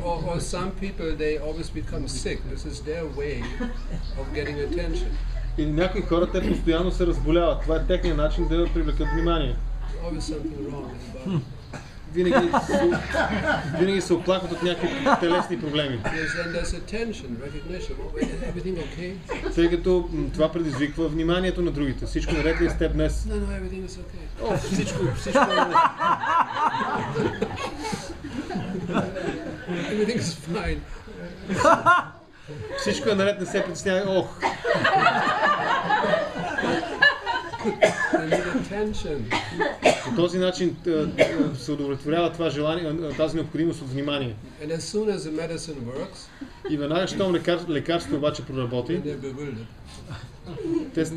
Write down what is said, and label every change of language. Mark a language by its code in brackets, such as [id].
[en] Or some people, they always become sick. This is their way of getting attention. [bg] Или някои хора, те постоянно се разболяват. Това е техният начин да привлекат внимание. [en] Always something wrong in the body. [bg] Винаги се оплакват от някакви телесни проблеми. [en] Yes, and there's attention, recognition. Oh, wait, everything okay? [bg] Тъй като това предизвиква вниманието на другите. Всичко наред ли е с теб днес? [en] No, everything is okay. [bg] О, всичко е наред. [en] Everything is fine. [bg] Всичко е наред, не се притеснявай. Ох! [en] They need attention. [bg] По този начин се удовлетворява това желание, тази необходимост от внимание. [en] And as soon as the medicine works, [bg] И веднага, щом лекарството обаче проработи, [en] then they're bewildered.